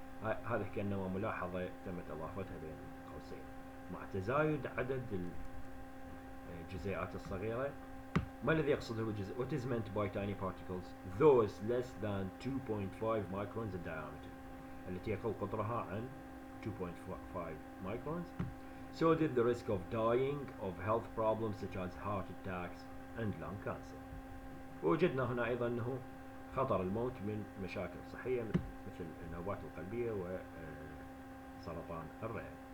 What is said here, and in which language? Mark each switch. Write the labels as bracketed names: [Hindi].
[Arabic] هذا كأنه ملاحظة تمت إضافتها بين قوسين. مع تزايد عدد الجزيئات الصغيرة. ما الذي يقصده بالجزء؟ [English] What is meant by tiny particles? Those less than 2.5 microns in diameter. [Arabic] التي يقل قطرها عن 2.5 microns. [English] So did the risk of dying of health problems such as heart attacks and lung cancer. [Arabic] ووجدنا هنا أيضا أنه خطر الموت من مشاكل صحية مثل النوبات القلبية وسرطان الرئة.